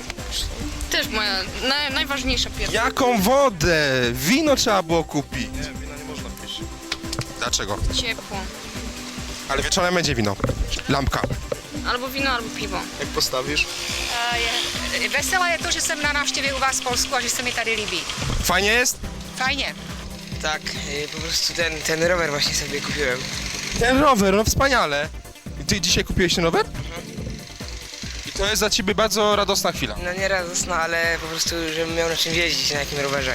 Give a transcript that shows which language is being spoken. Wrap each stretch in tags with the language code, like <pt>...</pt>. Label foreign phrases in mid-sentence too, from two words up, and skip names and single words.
<pl>Też moja najważniejsza pierwsza. Jaką wodę? Wino trzeba było kupić. Nie, wina nie można pić. Dlaczego? Ciepło. Ale wieczorem będzie wino. Lampka. Albo wino, albo piwo. Jak postawisz? Wesoła ja to,</pl> <cs>że jestem na návštěvě u vás v Polsku a že se mi tady líbí.</cs> <pl>Fajnie jest? Fajnie. Tak, po prostu ten rower właśnie sobie kupiłem. Ten rower, no wspaniale. I ty dzisiaj kupiłeś ten rower? I to jest dla ciebie bardzo radosna chwila. No nie radosna, ale po prostu, żebym miał na czym jeździć, na jakim rowerze.</pl>